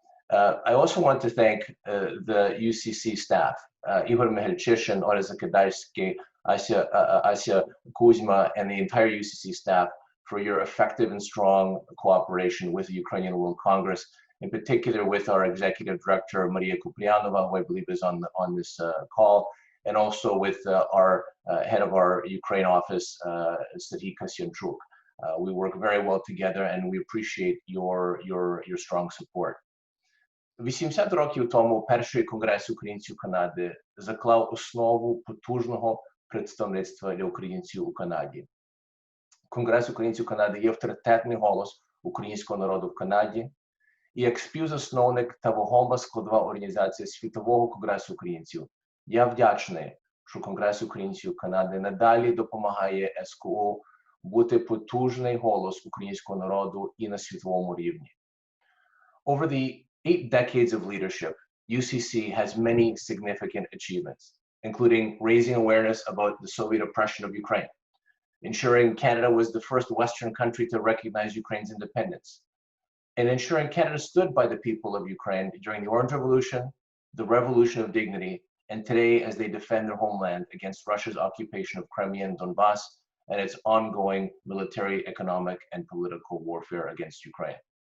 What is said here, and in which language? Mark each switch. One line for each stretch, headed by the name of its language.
English: I also want to thank the UCC staff, Igor Mehelchyshin, Ora Zakadarsky, Asya Kuzma, and the entire UCC staff for your effective and strong cooperation with the Ukrainian World Congress, in particular with our executive director, Maria Kuprianova, who I believe is on this call, and also with our head of our Ukraine office, Serhiy Kasyanchuk. We work very well together, and we appreciate your strong support.
Ukrainian: 80 років тому перший конгрес українців Канади заклав основу потужного представництва для українців у Канаді. Конгрес українців Канади є авторитетний голос українського народу в Канаді, і як співзасновник та вагома складова організація Світового конгресу українців, я вдячний, що Конгрес українців Канади надалі допомагає СКУ бути потужний голос українського народу і на світовому рівні.
English: Over the 8 decades of leadership, UCC has many significant achievements, including raising awareness about the Soviet oppression of Ukraine, ensuring Canada was the first Western country to recognize Ukraine's independence, and ensuring Canada stood by the people of Ukraine during the Orange Revolution, the Revolution of Dignity, and today as they defend their homeland against Russia's occupation of Crimea and Donbass and its ongoing military, economic, and political warfare against Ukraine.